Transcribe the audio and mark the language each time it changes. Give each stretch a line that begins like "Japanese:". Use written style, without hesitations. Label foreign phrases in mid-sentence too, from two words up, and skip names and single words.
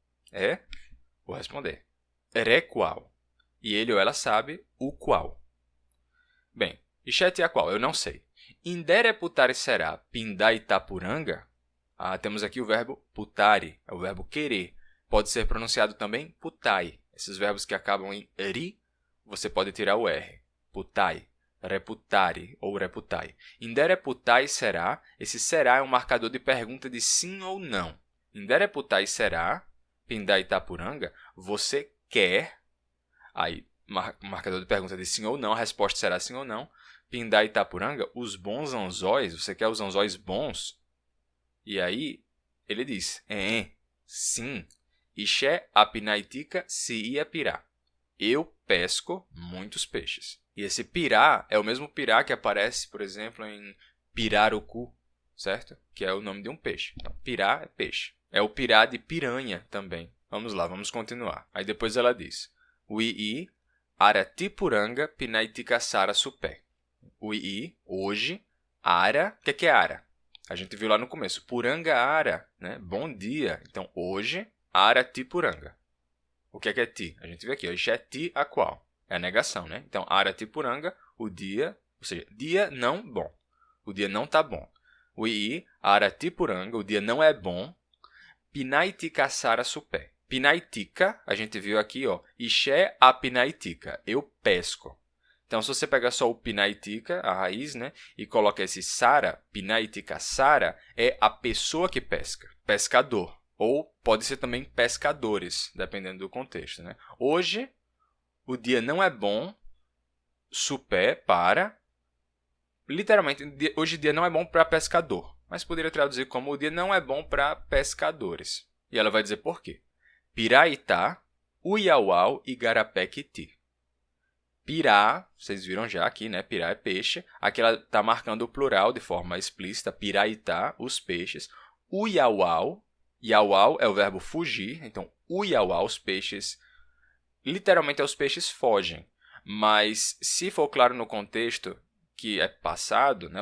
Portuguese: Vou responder.
Nheengatu: Re qual.
Portuguese: E ele ou ela sabe o qual.
Nheengatu: Bem, Ixé ti a qual,
Portuguese: eu não sei.
Nheengatu: Indere putare será pindá Itapuranga?
Portuguese: Temos aqui o verbo putare, é o verbo querer. Pode ser pronunciado também putai. Esses verbos que acabam em ri, você pode tirar o R.
Nheengatu: Putai, reputare ou reputai. Indere putai será,
Portuguese: esse será é um marcador de pergunta de sim ou não.
Nheengatu: Indere putai será, pindá Itapuranga,
Portuguese: você quer, aí marcador de pergunta de sim ou não, a resposta será sim ou não.
Nheengatu: Pindá Itapuranga,
Portuguese: os bons anzóis, você quer os anzóis bons? E aí, ele diz, sim.
Nheengatu: Ixé apinaitica se ia pirá.
Portuguese: Eu pesco muitos peixes. E esse pirá é o mesmo pirá que aparece, por exemplo, em pirarucu, certo? Que é o nome de um peixe. Então, pirá é peixe. É o pirá de piranha também. Vamos lá, vamos continuar. Aí depois ela diz,
Nheengatu: Uii, aratipuranga pinaitica sara supé. Uii,
Portuguese: hoje, ara, o que é ara? A gente viu lá no começo, puranga ara, né? Bom dia. Então, hoje,
Nheengatu: ara tipuranga.
Portuguese: O que é ti? A gente vê aqui, hoje é
Nheengatu: ti a qual?
Portuguese: É a negação, né? Então,
Nheengatu: ara tipuranga,
Portuguese: o dia, ou seja, dia não bom. O dia não tá bom. Uii,
Nheengatu: ara tipuranga,
Portuguese: o dia não é bom.
Nheengatu: Pinaitica sara supé.
Portuguese: Pinaitica, a gente viu aqui, ó,
Nheengatu: ixé a pinaitica,
Portuguese: eu pesco. Então, se você pegar só o pinaitica, a raiz, né, e coloca esse sara,
Nheengatu: pinaitica sara,
Portuguese: é a pessoa que pesca, pescador. Ou pode ser também pescadores, dependendo do contexto. Né? Hoje, o dia não é bom, supé, para. Literalmente, hoje o dia não é bom para pescador. Mas poderia traduzir como o dia não é bom para pescadores. E ela vai dizer por quê.
Nheengatu: Piraitá, uiauau e garapé-quiti.
Portuguese: Pirá, vocês viram já aqui, né? Pirá é peixe. Aqui ela está marcando o plural de forma explícita. Piraitá, os peixes. Uiauau. Iauau é o verbo fugir. Então, uiauau, os peixes. Literalmente, os peixes fogem. Mas, se for claro no contexto que é passado, né?